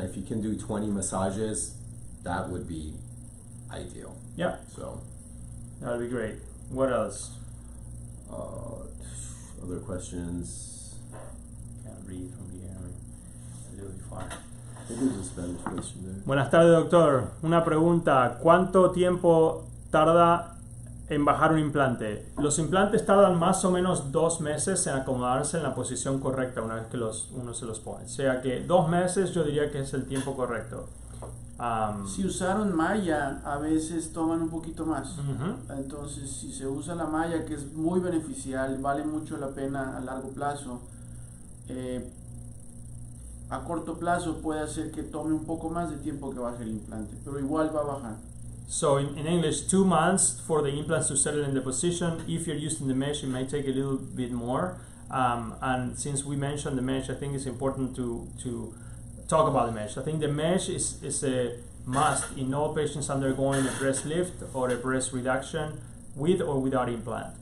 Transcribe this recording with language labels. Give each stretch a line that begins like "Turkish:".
English: If you can do 20 massages, that would be ideal. Yeah. So that would be great. What else? Other questions? Can't read from here. It's really far. I think there's a Spanish question there.
Spanish: Buenas tardes, doctor. Una pregunta. ¿Cuánto tiempo tarda en bajar un implante? Los implantes tardan más o menos 2 meses en acomodarse en la posición correcta una vez que uno se los pone. O sea que 2 meses yo diría que es el tiempo correcto. Si usaron malla, a veces toman un poquito más. Entonces, si se usa la malla, que es muy beneficial, vale mucho la pena a largo plazo, a corto plazo puede hacer que tome un poco más de tiempo que baje el implante, pero igual va a bajar.
English: So in English, 2 months for the implants to settle in the position. If you're using the mesh, it may take a little bit more. And since we mentioned the mesh, I think it's important to talk about the mesh. I think the mesh is a must in all patients undergoing a breast lift or a breast reduction with or without implant.